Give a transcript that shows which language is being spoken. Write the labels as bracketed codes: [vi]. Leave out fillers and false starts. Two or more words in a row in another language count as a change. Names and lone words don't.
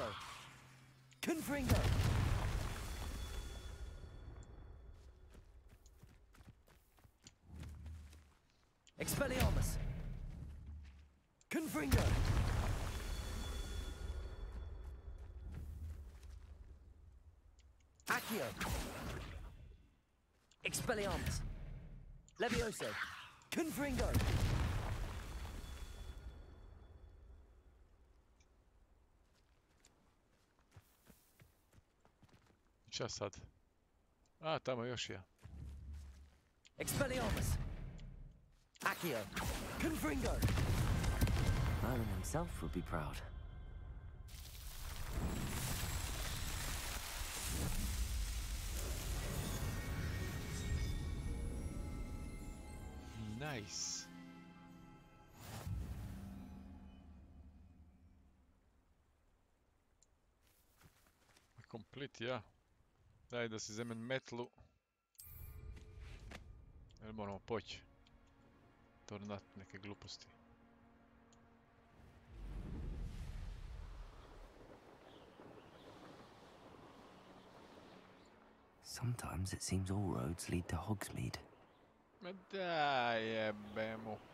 [bs] Confringo! Expelliarmus! Confringo! Accio! Expelliarmus! Levioso! Confringo! Šta sad? A, tamo još ja. Expelliarmus! Accio! Confringo! [en] Merlin himself would be proud. Nice. [bs] Komplet, ja. Daj da si zemen metlu. Jel moramo poći? Tornat neke gluposti. [en] Sometimes it seems all roads lead to Hogsmeade. [bs] Ma daj, jebemo.